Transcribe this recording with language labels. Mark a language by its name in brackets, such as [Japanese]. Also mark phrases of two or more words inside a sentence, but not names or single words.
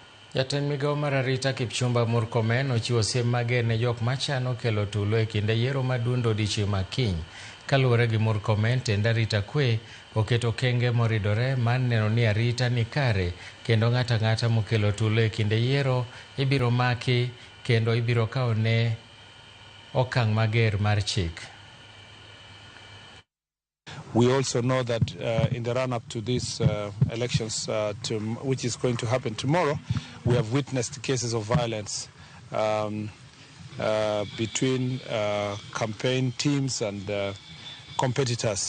[Luo (Kenya and Tanzania)] Jatend migao mar arita Kipchumba Murkomen ochiwo siem mager ne jok machano kelo tulo e kinde yiero madundo odiechieng' ma kiny. Kaluwore gi Murkomen, tend arita kwe oketo okenge moridore mar neno ni arita ni kare kendo ng'ato ang'ata mokelo tulo e kinde yiero ibiro maki kendo ibiro kawne okang' mager mar chik. [English] We also know that in the run-up to these elections, which is going to happen tomorrow, we have witnessed cases of violence between campaign teams and competitors.